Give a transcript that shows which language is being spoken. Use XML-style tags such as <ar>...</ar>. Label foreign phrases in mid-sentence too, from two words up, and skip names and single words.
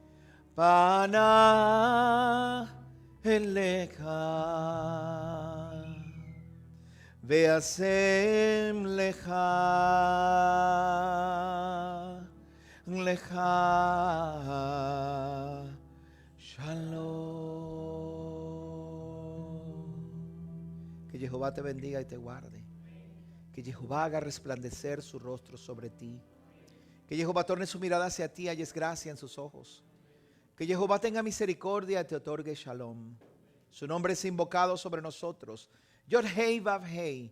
<he>פניו אליך וישם לך לך שלום.</he> <es>Que Jehová te bendiga y te guarde. Que Jehová haga resplandecer su rostro sobre ti. Que Jehová torne su mirada hacia ti y halles gracia en sus ojos. Que Jehová tenga misericordia y te otorgue Shalom. Su nombre es invocado sobre nosotros.</es> <he>יוד הא ואו הא.</he>